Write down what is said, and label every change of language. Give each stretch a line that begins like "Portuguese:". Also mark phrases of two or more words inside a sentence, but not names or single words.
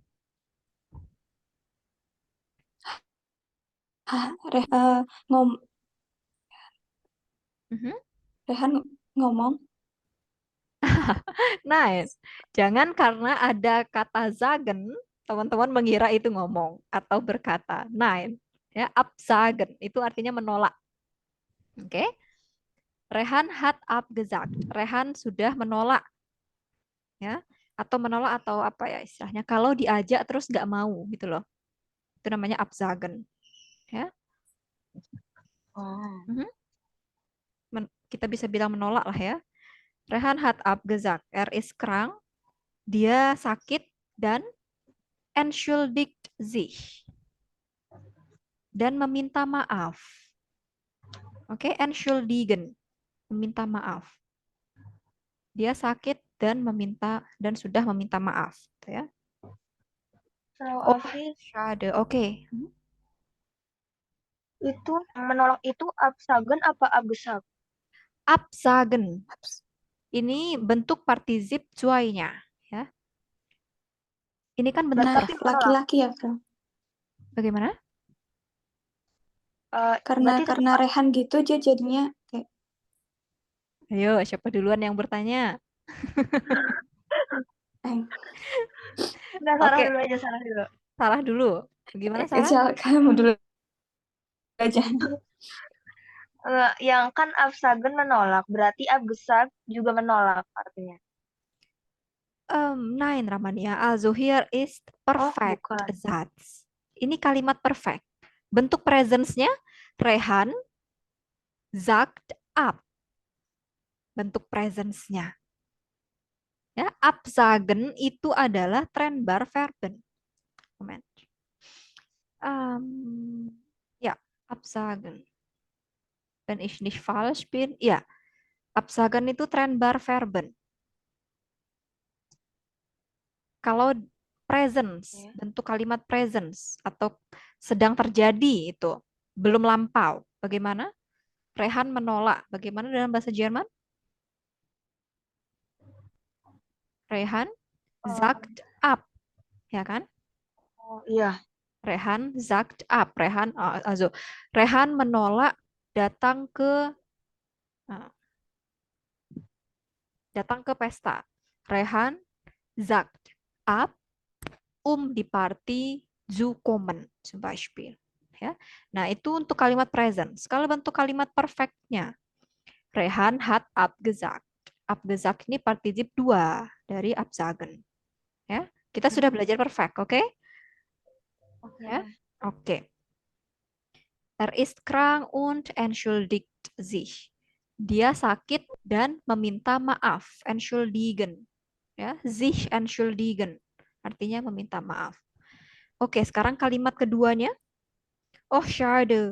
Indonesian: Rehan ngomong. Nice. Jangan karena ada kata sagen, teman-teman mengira itu ngomong atau berkata. Nein. Ya, absagen itu artinya menolak.
German: Oke. Rehan hat abgesagt.
Indonesian: Rehan sudah menolak. Ya. Atau menolak atau apa ya istilahnya. Kalau diajak terus nggak mau gitu loh. Itu namanya absagen. Ya. Kita bisa bilang menolak lah ya.
German: Rehan hat abgesagt. Ist krank.
Indonesian: Dia sakit dan
German: entschuldigt sich.
Indonesian: Dan meminta maaf. Oke, entschuldigen. Meminta maaf. Dia sakit dan sudah meminta maaf, gitu ya. Oh, schade. Oke. Itu menolak itu absagen apa abgesagt? Absagen. Ini bentuk partizip zuainya, ya. Ini kan bentuk laki-laki ya, Bro. Bagaimana? Karena Rehan gitu dia jadinya kayak. Ayo, siapa duluan yang bertanya? Enggak, Sarah dulu aja, Sarah dulu. Sarah dulu. Gimana Sarah? Kamu dulu aja. Yang kan absagen menolak, berarti abgesagt juga menolak artinya. Nein, Ramania.
German: Also hier ist perfect Satz.
Indonesian: Ini kalimat perfect. Bentuk presence-nya
German: Rehan sagt ab.
Indonesian: Bentuk presence-nya. Ya, absagen itu adalah
German: Trennbar Verben.
Indonesian: Moment. absagen.
German: Wenn ich nicht falsch bin, ya, absagen itu trennbar Verben.
Indonesian: Kalau presence, Oke. bentuk kalimat presence atau sedang terjadi itu belum lampau. Bagaimana? Rehan menolak. Bagaimana dalam bahasa Jerman?
German: Rehan sagt ab,
Indonesian: ya kan? Oh iya,
German: Rehan sagt ab.
Indonesian: Also Rehan menolak datang ke uh, pesta.
German: Rehan sagt ab, die Party zu kommen, zum Beispiel.
Indonesian: Ya. Nah, itu untuk kalimat present. Kalau bentuk kalimat perfectnya,
German: Rehan hat abgesagt.
Indonesian: Abgesagt ini partizip 2 dari absagen. Ya. Kita sudah belajar perfect, oke? oke. Ya. Oke.
German: Er ist krank und entschuldigt sich.
Indonesian: Dia sakit dan meminta maaf.
German: Entschuldigen. Ya, sich entschuldigen.
Indonesian: Artinya meminta maaf. Oke, sekarang kalimat keduanya. Oh, schade.